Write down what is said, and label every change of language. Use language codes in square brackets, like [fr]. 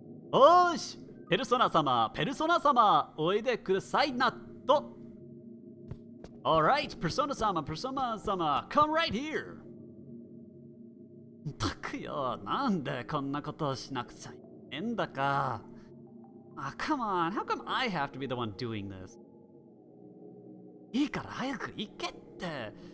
[ja] おーし、ペルソナ様、おいでくださいなと。 [en] Alright, Persona sama, come right here. [ja] たくよ、なんでこんなことをしなくちゃいけんだか。 [en] Come on, how come I have to be the one doing this? [ja] いいから早く行けって。